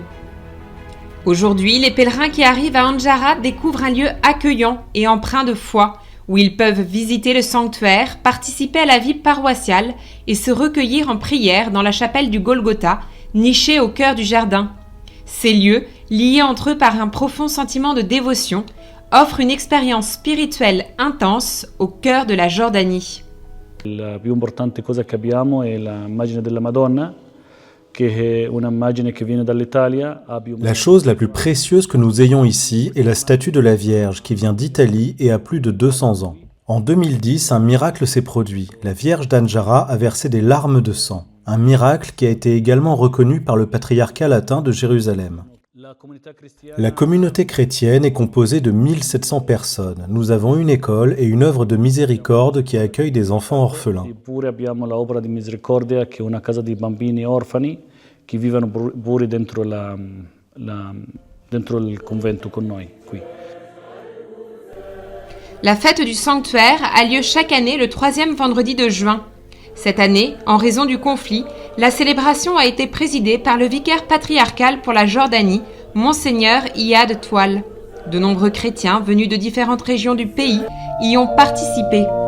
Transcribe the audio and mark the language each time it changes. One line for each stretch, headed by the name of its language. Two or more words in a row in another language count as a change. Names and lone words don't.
French: Aujourd'hui, les pèlerins qui arrivent à Andjara découvrent un lieu accueillant et empreint de foi, où ils peuvent visiter le sanctuaire, participer à la vie paroissiale et se recueillir en prière dans la chapelle du Golgotha, nichée au cœur du jardin. Ces lieux, liés entre eux par un profond sentiment de dévotion, offrent une expérience spirituelle intense au cœur de la Jordanie.
Italian: La più importante cosa che abbiamo è l'immagine della Madonna, che è un'immagine che viene dall'Italia.
French: La chose la plus précieuse que nous ayons ici est la statue de la Vierge qui vient d'Italie et a plus de 200 ans. En 2010, un miracle s'est produit. La Vierge d'Andjara a versé des larmes de sang. Un miracle qui a été également reconnu par le patriarcat latin de Jérusalem. La communauté chrétienne est composée de 1700 personnes. Nous avons une école et une œuvre de miséricorde qui accueille des enfants orphelins.
Italian: Eppure abbiamo l'opera di misericordia che è una casa di bambini orfani che vivono pure dentro dentro il convento con noi qui.
French: La fête du sanctuaire a lieu chaque année le 3e vendredi de juin. Cette année, en raison du conflit, la célébration a été présidée par le vicaire patriarcal pour la Jordanie, Monseigneur Iyad Toual. De nombreux chrétiens venus de différentes régions du pays y ont participé.